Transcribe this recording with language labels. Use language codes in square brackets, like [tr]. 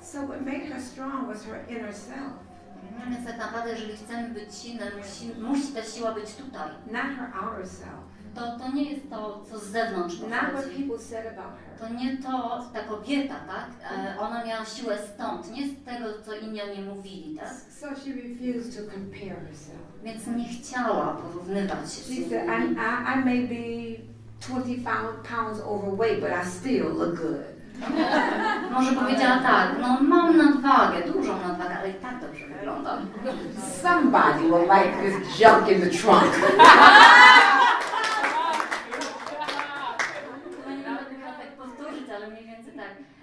[en] So what made her strong was her inner self. [pl] Więc tak naprawdę, jeżeli chcemy być silne, musi ta siła być tutaj. [en] Not her outer self. [pl] To nie jest to, co z zewnątrz [en] Not what [pl] pochodzi. [en] people said about her. [pl] To nie to, ta kobieta, tak? Ona miała siłę stąd, nie z tego, co inni o niej mówili, tak? [en] So she refused to compare herself. [pl] Więc nie chciała porównywać się z [en] She [pl] innymi. [en] said, I may be 20 pounds overweight, but I still look good. [pl] Może powiedziała tak, no mam nadwagę, dużą nadwagę, ale i tak dobrze wyglądam. [en] Somebody will like this junk in the trunk. [pl] No nie będę miała tak powtórzyć, ale mniej więcej tak.